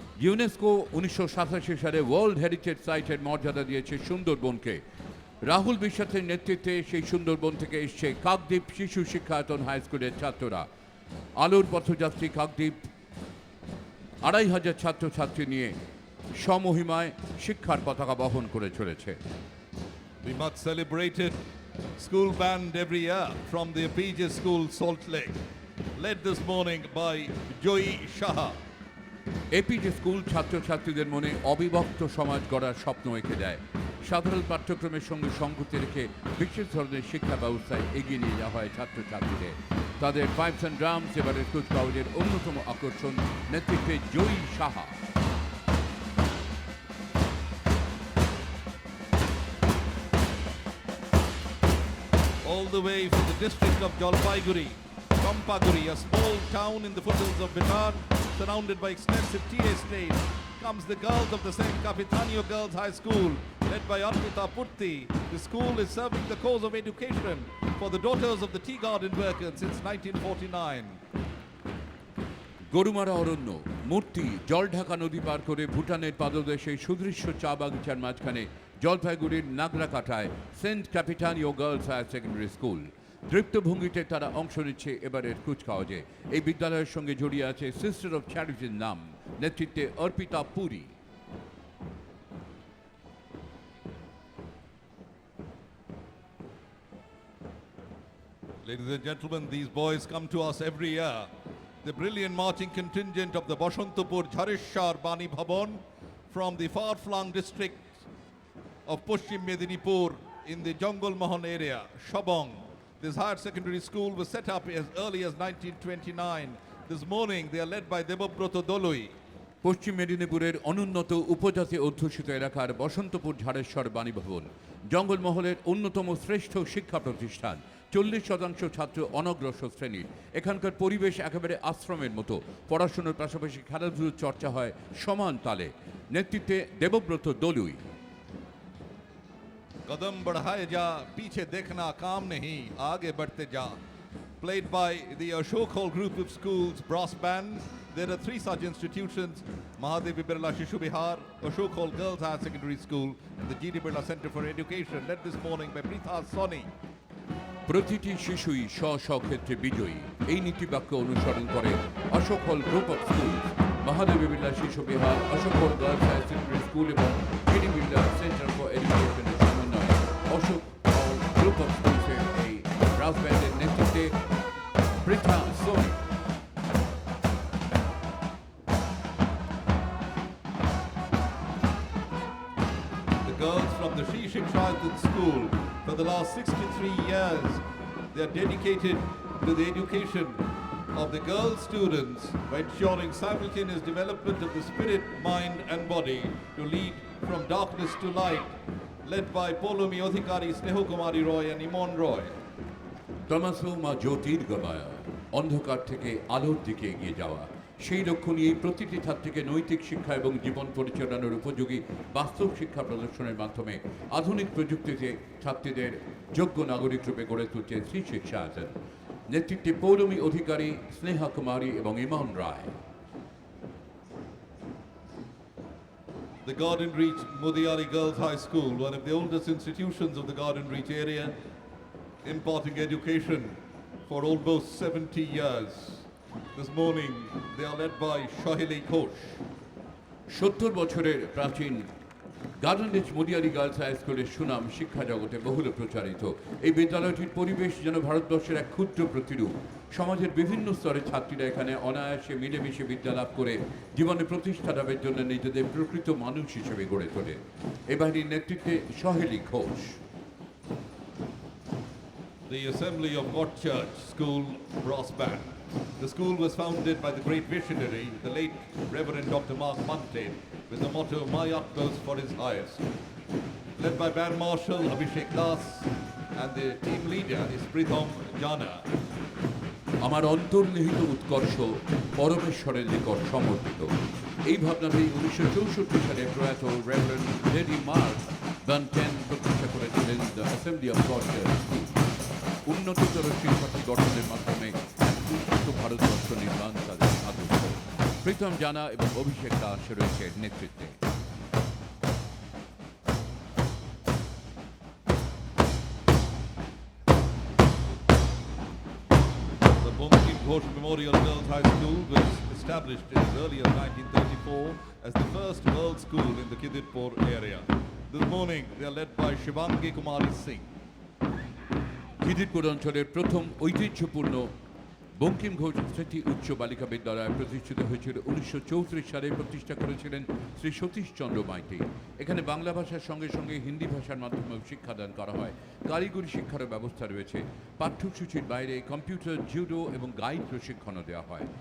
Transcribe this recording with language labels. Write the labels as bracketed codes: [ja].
[bn] UNESCO 1987 সালে world heritage সাইটের মর্যাদা দিয়েছে সুন্দরবনকে। রাহুল বিশ্বাসের নেতৃত্বে সেই সুন্দরবন থেকে এসছে কাকদ্বীপ শিশু শিক্ষায়তন হাই স্কুলের ছাত্ররা। আলোর পথযাত্রী কাকদ্বীপ 2,500 ছাত্রছাত্রী নিয়ে সমহিমায় শিক্ষার পতাকা বহন করে চলেছে। [en] The much celebrated school band every year from the APJ School, Salt Lake, led this morning by Joy Shah. [bn] APJ school ছাত্রছাত্রীদের মনে অবিভক্ত সমাজ গড়ার স্বপ্ন এঁকে দেয়। সাধারণ পাঠ্যক্রমের সঙ্গে সংগতি রেখে বিশেষ ধরনের শিক্ষা ব্যবস্থায় এগিয়ে নিয়ে যাওয়া হয় ছাত্রছাত্রীদের। তাদের পাইপস অ্যান্ড ড্রামস এবারের কুচকাওয়াজের অন্যতম আকর্ষণ, নেতৃত্বে জয়ী Saha. [en] All the way from the district of Jalpaiguri, Pampaguri, a small town in the foothills of Bihar, surrounded by extensive tea estates, comes the girls of the St. Capitanio Girls High School, led by Arpita Purti. The school is serving the cause of education for the daughters of the tea garden workers since 1949. [bn] Gorumara অরণ্য, মূর্তি, জলঢাকা নদী পার করে ভুটানের পাদদেশে সুদৃশ্য চা বাগিচার মাঝখানে জলপাইগুড়ির নাগরাকাটায় Saint ক্যাপিটানিও girls higher secondary school. দৃপ্ত ভঙ্গিতে তারা অংশ নিচ্ছে এবারের কুচকাওয়াজে। এই বিদ্যালয়ের সঙ্গে জড়িয়ে আছে সিস্টার অফ চ্যারিটির নাম, নেতৃত্বে Arpita Puri. [en] Ladies and gentlemen, these boys come to us every year. The brilliant marching contingent of the Bashantapur Jharishar Bani Bhavan from the far-flung district of Paschim Medinipur in the Jungle Mohan area, Shabong. This higher secondary school was set up as early as 1929. This morning they are led by Debobroto Dolui. [bn] পশ্চিম মেদিনীপুরের অনুন্নত উপজাতি অধ্যুষিত এলাকার বসন্তপুর ঝাড়েশ্বর বাণীভবন জঙ্গলমহলের অন্যতম শ্রেষ্ঠ শিক্ষা প্রতিষ্ঠান। 40% ছাত্র অনগ্রসর শ্রেণীর। এখানকার পরিবেশ একেবারে আশ্রমের মতো। পড়াশোনার পাশাপাশি খেলাধুলোর চর্চা হয় সমান তালে। নেতৃত্বে দেবব্রত দলুই। [hi] कदम बढ़ाए जा, पीछे देखना काम नहीं, आगे बढ़ते जा. [en] Played by the Ashok Hall group of schools brass band. There are 3 such institutions: Mahadevi Birla Shishu Bihar, Ashok Hall Girls Higher Secondary School, and the G.D. Birla Center for Education, led this morning by Pritha Soni. [bn] প্রতিটি শিশুই স্ব স্ব ক্ষেত্রে বিজয়ী, এই নীতিবাক্য অনুসরণ করে অশোক হল group of school, Mahadevi Birla শিশু বিহার, অশোক হল গার্লস হায়ার সেকেন্ডারি স্কুল এবং জিডি বিড়লা সেন্টার ফর এডুকেশনের সমন্বয়ে অশোক হল গ্রুপ অফ স্কুলসের এই ব্রাস ব্যান্ডের নেতৃত্বে Pritha Sony. [en] The girls from the Sri Shikshayatan School, for the last 63 years, they are dedicated to the education of the girl students by ensuring simultaneous development of the spirit, mind and body to lead from darkness to light, led by Polomi Odhikari, Sneho Kumari Roy and Imon Roy. [sa] তমাসো মা জ্যোতির্গময়, [bn] অন্ধকার থেকে আলোর দিকে এগিয়ে যাওয়া, সেই লক্ষ্য নিয়ে প্রতিটি ছাত্রীকে নৈতিক শিক্ষা এবং জীবন পরিচালনার উপযোগী বাস্তব শিক্ষা প্রদর্শনের মাধ্যমে আধুনিক প্রযুক্তিতে ছাত্রীদের যোগ্য নাগরিক রূপে গড়ে তুলছে শ্রী শিক্ষায়তন। নেতৃত্বে পৌলমী অধিকারী, স্নেহা কুমারী এবং ইমন রায়। [en] The Garden Reach Modiari Girls High School, one of the oldest institutions of the Garden Reach area, imparting education for almost 70 years. This morning, they are led by Shahili Ghosh. [bn] 70 বছরের প্রাচীন গার্ডেন রিচ মডিয়ারি গার্লস হাই স্কুলের সুনাম শিক্ষা জগতে বহুল প্রচারিত। এই বিদ্যালয়টির পরিবেশ যেন ভারতবর্ষের এক ক্ষুদ্র প্রতিরূপ। সমাজের বিভিন্ন স্তরের ছাত্রীরা এখানে অনায়াসে মিলেমিশে বিদ্যা লাভ করে জীবনে প্রতিষ্ঠা লাভের জন্য নিজেদের প্রকৃত মানুষ হিসেবে গড়ে তোলে। এ বাহিনীর নেতৃত্বে সহেলি Ghosh. [en] The Assembly of God Church School Brass Band. The school was founded by the great visionary, the late Reverend Dr. Mark Muntain, with the motto, "My utmost for his highest." Led by Band Marshal Abhishek Das, and the team leader is Pritham Jana. [bn] আমার অন্তর্নিহিত উৎকর্ষ পরমেশ্বরের নিকট সমর্পিত, এই ভাবনাতেই 1964 সালে প্রয়াত reverend lady mark বান্টেন প্রতিষ্ঠা করেছিলেন the assembly of god school. উন্নততর শিক্ষার্থী গঠনের মাধ্যমে এক উন্নত ভারতবর্ষ নির্মাণ তাদের আদর্শ। প্রীতম জানা এবং অভিষেক দাস রয়েছে নেতৃত্বে। [en] The Bankim Ghosh Memorial Girls High School was established as early as 1934 as the first girls' school in the Kiditpur area. This morning, they are led by Shivangi Kumari Singh. [bn] Khidirpur অঞ্চলের প্রথম ঐতিহ্যপূর্ণ বঙ্কিম ঘোষ স্মৃতি উচ্চ বালিকা বিদ্যালয় প্রতিষ্ঠিত হয়েছিল 1934 সালে। প্রতিষ্ঠা করেছিলেন শ্রী সতীশচন্দ্র মাইতি। এখানে বাংলা ভাষার সঙ্গে সঙ্গে হিন্দি ভাষার মাধ্যমেও শিক্ষাদান করা হয়। কারিগরি শিক্ষারও ব্যবস্থা রয়েছে। পাঠ্যসূচির বাইরে কম্পিউটার, জুডো এবং গাইড প্রশিক্ষণও দেওয়া হয়।